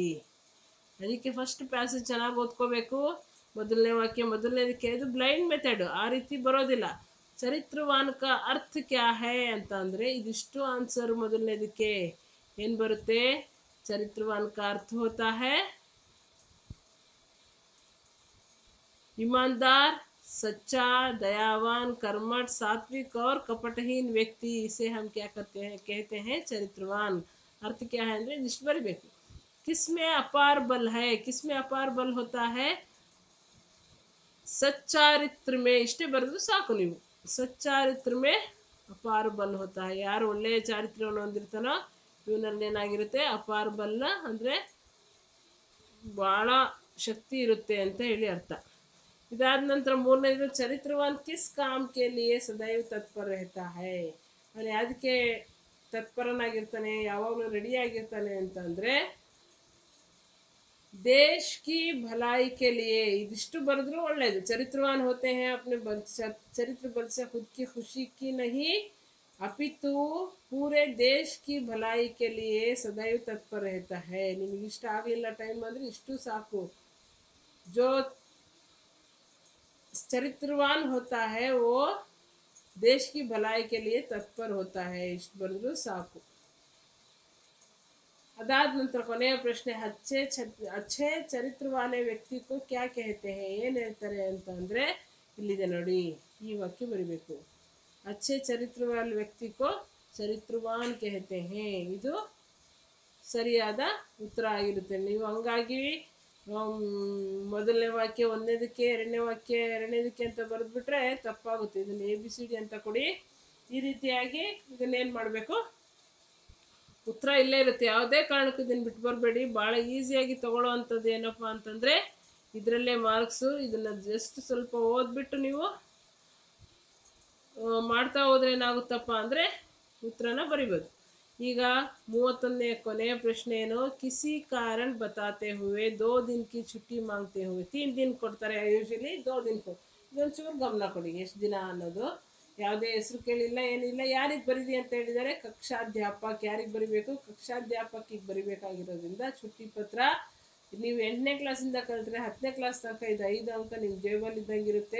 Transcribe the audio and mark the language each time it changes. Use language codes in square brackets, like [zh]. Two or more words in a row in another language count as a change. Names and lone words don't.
[kn] ಅದಕ್ಕೆ [en] first passage [kn] ಚೆನ್ನಾಗಿ ಓದ್ಕೋಬೇಕು. ಮೊದಲನೇ ವಾಕ್ಯ ಮೊದಲನೇದಕ್ಕೆ, ಇದು [en] blind method, [kn] ಆ ರೀತಿ ಬರೋದಿಲ್ಲ. [hi] चरित्रवान का अर्थ क्या है [kn] ಅಂತ ಅಂದರೆ ಇದಿಷ್ಟು ಆನ್ಸರ್. ಮೊದಲನೇದಕ್ಕೆ ಏನು ಬರುತ್ತೆ, [hi] चरित्रवान का अर्थ होता है ईमानदार, सच्चा, दयावान, कर्मठ, सात्विक और कपटहीन व्यक्ति. इसे हम क्या करते हैं, कहते हैं चरित्रवान. अर्थ क्या है [kn] ಅಂದರೆ ಇಷ್ಟು ಬರಬೇಕು. [hi] किसमें अपार बल है, किसमें अपार बल होता है, सच्चारित्र में. [kn] ಇಷ್ಟೇ ಬರೆದು ಸಾಕು ನೀವು. [hi] सच्चारित्र में अपार बल होता है. [kn] ಯಾರು ಒಳ್ಳೆಯ ಚಾರಿತ್ರ್ಯವನ್ನು ಹೊಂದಿರ್ತಾನೋ ಇವನಲ್ಲಿ ಏನಾಗಿರುತ್ತೆ, ಅಪಾರ ಬಲ ಅಂದರೆ ಭಾಳ ಶಕ್ತಿ ಇರುತ್ತೆ ಅಂತ ಹೇಳಿ ಅರ್ಥ. ಇದಾದ ನಂತರ ಮೂರನೇದು, [hi] चरित्रवान किस काम के लिए सदैव तत्पर रहता है. [kn] ಅವನು ಯಾವುದಕ್ಕೆ ತತ್ಪರನಾಗಿರ್ತಾನೆ, ಯಾವಾಗಲೂ ರೆಡಿ ಆಗಿರ್ತಾನೆ ಅಂತಂದರೆ [hi] देश की भलाई के लिए. [kn] ಇದಿಷ್ಟು ಬರೆದ್ರು ಒಳ್ಳೆಯದು. [hi] चरित्रवान होते हैं अपने चरित्र बल से खुद की खुशी की नहीं अपितु पूरे देश की भलाई के लिए सदैव तत्पर रहता है. [kn] ನಿಮಗೆ ಇಷ್ಟ ಆಗಲಿಲ್ಲ ಟೈಮ್ ಅಂದರೆ ಇಷ್ಟು ಸಾಕು. [hi] जो चरित्रवान होता है वो देश की भलाई के लिए तत्पर होता है. [kn] ಇಷ್ಟು ಬರೆದ್ರು ಸಾಕು. ಅದಾದ ನಂತರ ಕೊನೆಯ ಪ್ರಶ್ನೆ, [hi] अच्छे चरित्र वाले व्यक्ति को क्या कहते हैं. [kn] ಏನು ಹೇಳ್ತಾರೆ ಅಂತ ಅಂದರೆ ಇಲ್ಲಿದೆ ನೋಡಿ, ಈ ವಾಕ್ಯ ಬರೀಬೇಕು. [hi] अच्छे चरित्र वाले व्यक्ति को चरित्रवान कहते हैं. [kn] ಇದು ಸರಿಯಾದ ಉತ್ತರ ಆಗಿರುತ್ತೆ. ನೀವು ಹಂಗಾಗಿ ಮೊದಲನೇ ವಾಕ್ಯ ಒಂದನೇದಕ್ಕೆ, ಎರಡನೇ ವಾಕ್ಯ ಎರಡನೇದಕ್ಕೆ ಅಂತ ಬರೆದ್ಬಿಟ್ರೆ ತಪ್ಪಾಗುತ್ತೆ. ಇದನ್ನು ABCD ಅಂತ ಕೊಡಿ. ಈ ರೀತಿಯಾಗಿ ಇದನ್ನೇನು ಮಾಡಬೇಕು, ಉತ್ತರ ಇಲ್ಲೇ ಇರುತ್ತೆ. ಯಾವುದೇ ಕಾರಣಕ್ಕೂ ಇದನ್ನು ಬಿಟ್ಟು ಬರಬೇಡಿ. ಭಾಳ ಈಸಿಯಾಗಿ ತಗೊಳ್ಳೋ ಅಂಥದ್ದು ಏನಪ್ಪ ಅಂತಂದರೆ ಇದರಲ್ಲೇ ಮಾರ್ಕ್ಸು. ಇದನ್ನು ಜಸ್ಟ್ ಸ್ವಲ್ಪ ಓದ್ಬಿಟ್ಟು ನೀವು ಮಾಡ್ತಾ ಹೋದ್ರೆ ಏನಾಗುತ್ತಪ್ಪ ಅಂದರೆ ಉತ್ತರನ ಬರಿಬೋದು. ಈಗ 31ನೇ ಕೊನೆಯ ಪ್ರಶ್ನೆ ಏನು, [hi] किसी कारण बताते हुए 2 दिन की छुट्टी मांगते हुए [kn] 3 ದಿನ ಕೊಡ್ತಾರೆ ಯೂಶಲಿ 2 ದಿನ ಇದೊಂಚೂರು ಗಮನ ಕೊಡಿ ಎಷ್ಟು ದಿನ ಅನ್ನೋದು. ಯಾವುದೇ ಹೆಸರು ಕೇಳಿಲ್ಲ ಏನಿಲ್ಲ. ಯಾರಿಗೆ ಬರೀರಿ ಅಂತ ಹೇಳಿದರೆ ಕಕ್ಷಾಧ್ಯಾಪಕ. ಯಾರಿಗೆ ಬರಿಬೇಕು? ಕಕ್ಷಾಧ್ಯಾಪಕಿಗೆ ಬರಿಬೇಕಾಗಿರೋದ್ರಿಂದ ಚುಟ್ಟಿ ಪತ್ರ ನೀವು 8ನೇ ಕ್ಲಾಸಿಂದ ಕಲಿತ್ರೆ 10ನೇ ಕ್ಲಾಸ್ ತನಕ ಇದು 5 ಅಂಕ ನಿಮ್ಮ ಜೇಬಲ್ಲಿ ಇದ್ದಂಗಿರುತ್ತೆ.